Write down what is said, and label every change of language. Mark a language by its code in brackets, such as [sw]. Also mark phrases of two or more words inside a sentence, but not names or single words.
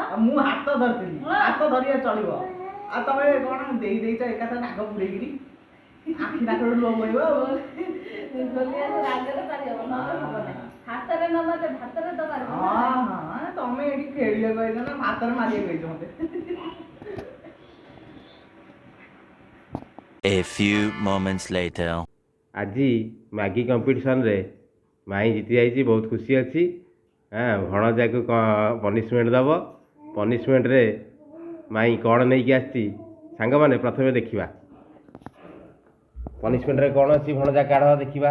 [or] ଆଉ ମୁଁ ହାତ ଧରିଥିଲି, ହାତ ଧରିବା ଚଳିବ। ଆଉ ତମେ କଣ ଦେଇଛ ଏକାଥରେ ନାଗ ପୁରେଇକିରି, ଆଖି ନାକରୁ ଲୁହ ବୋହିବ ଆଉ। ଗୋଲିଆକୁ ରାଗରେ ପାରିହବ, ନହେଲେ ହବ ନାହିଁ। ହାତରେ ନ ମାରିଲେ ଭାତରେ ତ ପାରିବ ନା। ହଁ ହଁ, ତମେ ଏଠି ଖେଳିବାକୁ ଆଇଛ ନା ହାତରେ ମାରିବାକୁ ଆଇଛ ମତେ। [en] A few moments later. [or] ଆଜି ମ୍ୟାଗି କମ୍ପିଟିସନରେ ମାଇଁ ଜିତି ଯାଇଛି, ବହୁତ ଖୁସି ଅଛି। ହଁ, ଭଣଜାକୁ ପନିସମେଣ୍ଟ ଦେବ। ପନିସମେଣ୍ଟରେ ମାଇଁ କ'ଣ ନେଇକି ଆସିଛି ସାଙ୍ଗମାନେ ପ୍ରଥମେ ଦେଖିବା। ପନିସମେଣ୍ଟରେ କ'ଣ ଅଛି ଭଣଜା କାଢ଼ ଦେଖିବା।